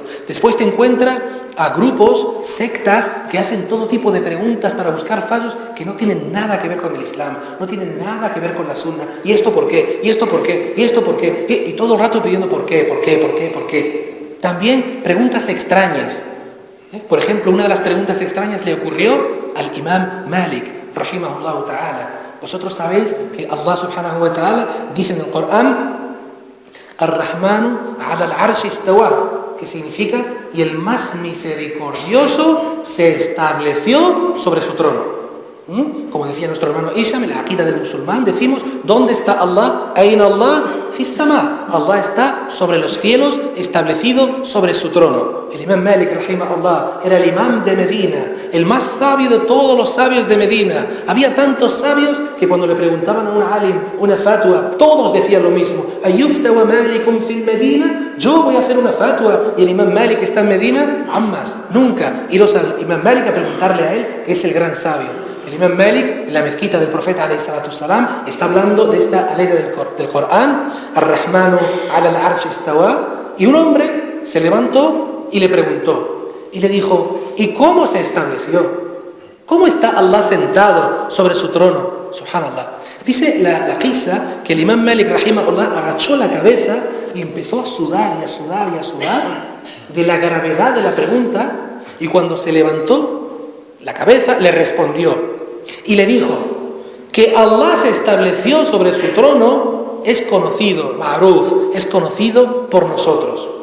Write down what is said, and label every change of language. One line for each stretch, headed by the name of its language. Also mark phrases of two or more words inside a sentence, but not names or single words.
Spanish: Después te encuentras a grupos, sectas, que hacen todo tipo de preguntas para buscar fallos que no tienen nada que ver con el Islam, no tienen nada que ver con la Sunna. ¿Y esto por qué? ¿Y esto por qué? ¿Y esto por qué? Y todo el rato pidiendo por qué, por qué, por qué, por qué. También preguntas extrañas. Por ejemplo, una de las preguntas extrañas le ocurrió al Imam Malik,
Arabic: رحمه الله تعالى.
Spanish: Vosotros sabéis que Allah
Arabic: سبحانه وتعالى
Spanish: dice en el Corán,
Arabic: الرحمن على العرش استوى,
Spanish: que significa, y el más misericordioso se estableció sobre su trono. Como decía nuestro hermano Isham, en la aqida del musulmán, decimos, ¿dónde está Allah?
Arabic: أين الله في السماء.
Spanish: Allah está sobre los cielos, establecido sobre su trono. El Imam Malik, rahimahullah, era el imam de Medina, el más sabio de todos los sabios de Medina. Había tantos sabios que cuando le preguntaban a un alim, una fatwa, todos decían lo mismo.
Arabic: أيفتى ومالك في المدينة,
Spanish: yo voy a hacer una fatwa y el Imam Malik está en Medina. Jamás, nunca iros al Imam Malik a preguntarle a él, que es el gran sabio. El Imam Malik, en la mezquita del profeta
Arabic: عليه الصلاة والسلام,
Spanish: está hablando de esta aleya del Corán,
Arabic: الرحمن على العرش استوى,
Spanish: y un hombre se levantó y le preguntó, y le dijo, ¿y cómo se estableció? ¿Cómo está Allah sentado sobre su trono? Subhanallah. Dice la qissa que el Imam Malik, rahimahullah, agachó la cabeza y empezó a sudar y a sudar y a sudar de la gravedad de la pregunta, y cuando se levantó la cabeza le respondió y le dijo que Allah se estableció sobre su trono es conocido, ma'ruf, es conocido por nosotros.